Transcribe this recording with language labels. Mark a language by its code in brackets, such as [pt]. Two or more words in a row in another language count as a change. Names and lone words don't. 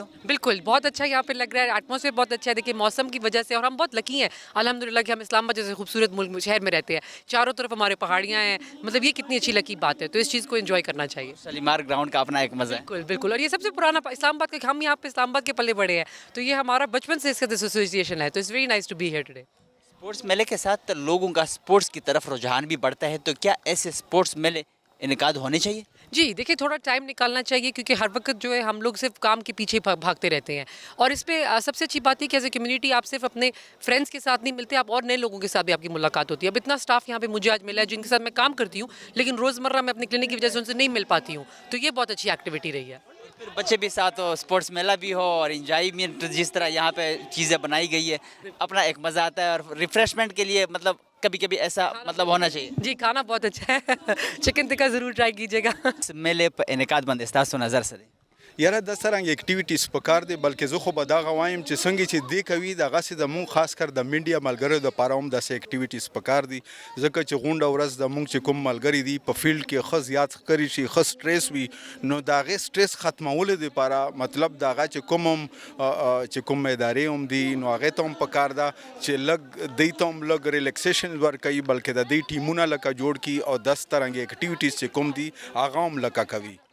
[ur] بالکل، بہت اچھا یہاں پہ لگ رہا ہے، ایٹماسفیئر بہت اچھا ہے۔ دیکھیے موسم کی وجہ سے، اور ہم بہت لکی ہیں الحمدللہ کہ ہم اسلام آباد جیسے خوبصورت ملک شہر میں رہتے ہیں، چاروں طرف ہمارے پہاڑیاں ہیں، مطلب یہ کتنی اچھی لکی بات ہے، تو اس چیز کو انجوائے کرنا چاہیے۔ شالیمار گراؤنڈ کا اپنا ایک مزہ ہے۔ بالکل بالکل، اور یہ سب سے پرانا اسلام آباد کا، ہم یہاں پہ اسلام آباد کے پلے بڑے ہیں، تو یہ ہمارا بچپن سے اس کا ایسوسیشن ہے، تو [en] it's very nice to be here today. [ur] سپورٹس میلے کے ساتھ لوگوں کا سپورٹس کی طرف رجحان بھی بڑھتا ہے، تو کیا ایسے سپورٹس میلے انعقاد ہونے چاہیے؟ جی دیکھیں، تھوڑا ٹائم نکالنا چاہیے، کیونکہ ہر وقت جو ہے ہم لوگ صرف کام کے پیچھے بھاگتے رہتے ہیں، اور اس پہ سب سے اچھی بات ہے کہ [en] as a community [ur] آپ صرف اپنے فرینڈس کے ساتھ نہیں ملتے، آپ اور نئے لوگوں کے ساتھ بھی آپ کی ملاقات ہوتی ہے۔ اب اتنا اسٹاف یہاں پہ مجھے آج ملا ہے جن کے ساتھ میں کام کرتی ہوں، لیکن روزمرہ میں اپنے کلینک کی وجہ سے ان سے نہیں مل پاتی ہوں، تو یہ بہت اچھی ایکٹیویٹی رہی ہے۔ پھر بچے بھی ساتھ ہو، سپورٹس میلہ بھی ہو، اور انجوائمنٹ جس طرح یہاں پہ چیزیں بنائی گئی ہے، اپنا ایک مزہ آتا ہے، اور ریفریشمنٹ کے لیے مطلب کبھی کبھی ایسا مطلب ہونا چاہیے۔ جی کھانا بہت اچھا ہے، چکن ٹکا ضرور ٹرائی کیجیے گا۔ میلے پہ انعقاد بند استاذ نظر سے [ps] یاره د څرنګه اکټیویټیز پکار دی بلکې زه خو به دغه وایم چې څنګه چې دې کوي دغسې د مونږ خاص کر د میډیا ملګرو دپاره هم داسې اکټیویټیز پکار دي ځکه چې غونډه ورځ د مونږ چې کوم ملګري دي په فیلډ کې ښه زیات ښکاري شي ښه سټریس وي نو د هغې سټریس ختمولو دپاره مطلب د هغه چې کوم هم چې کوم ادارې هم دي نو هغې ته هم پکار ده چې لږ دوی ته هم لږ ریلیکسیشن ورکوي بلکې د دوی ټیمونه لکه جوړ کړي او داسې ترنګې اکټیویټیز چې کوم دي هغه هم لکه کوي